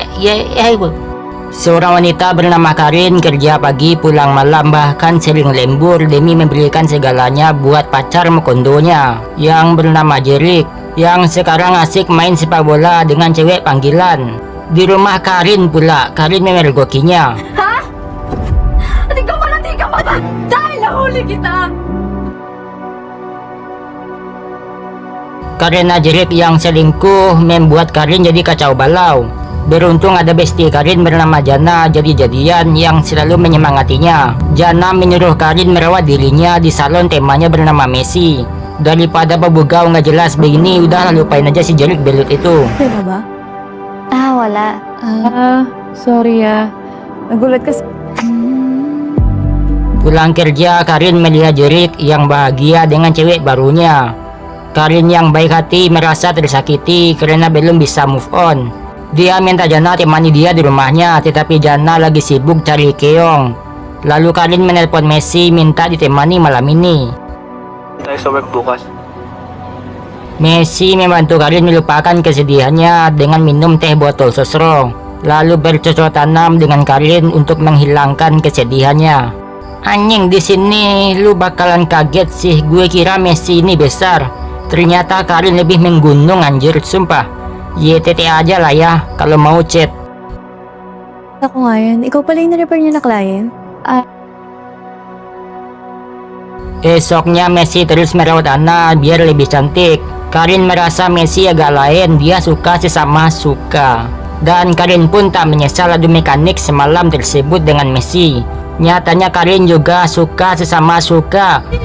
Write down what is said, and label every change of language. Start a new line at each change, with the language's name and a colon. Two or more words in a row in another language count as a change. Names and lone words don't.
Indonesian: Seorang wanita bernama Karin kerja pagi pulang malam, bahkan sering lembur demi memberikan segalanya buat pacar mekondonya yang bernama Jerik, yang sekarang asik main sepak bola dengan cewek panggilan. Di rumah Karin pula, Karin memergokinya.
Filipino: Ha? Tiga mata! Dahil nahuli kita!
Indonesian: Karena Jerik yang selingkuh membuat Karin jadi kacau balau. Beruntung ada bestie Karin bernama Jana jadi-jadian yang selalu menyemangatinya. Jana menyuruh Karin merawat dirinya di salon temanya bernama Messi. Daripada babugau nggak jelas begini, udah lupain aja si Jerik belut itu.
Filipino: Diba ba? Wala. Sorry ya. Nagulat kasi.
Indonesian: Pulang kerja, Karin melihat Jerik yang bahagia dengan cewek barunya. Karin yang baik hati merasa tersakiti karena belum bisa
English: move on.
Indonesian: Dia minta Jana temani dia di rumahnya, tetapi Jana lagi sibuk cari keong. Lalu Karin menelpon Messi minta ditemani malam ini.
Filipino: Tayo sa work bukas.
Indonesian: Messi membantu Karin melupakan kesedihannya dengan minum teh botol sosro, lalu bercocok tanam dengan Karin untuk menghilangkan kesedihannya. Anjing, di sini lu bakalan kaget sih, gue kira Messi ini besar. Ternyata Karin lebih menggunung anjir, sumpah. YTT aja lah ya, kalau mau chat.
Filipino: Ako nga yan. Ikaw pala yung na-refer niya na client?
Indonesian: Esoknya Messi terus merawat Ana biar lebih cantik. Karin merasa Messi agak lain, dia suka sesama suka. Dan Karin pun tak menyesal adu mekanik semalam tersebut dengan Messi. Nyatanya Karin juga suka sesama suka.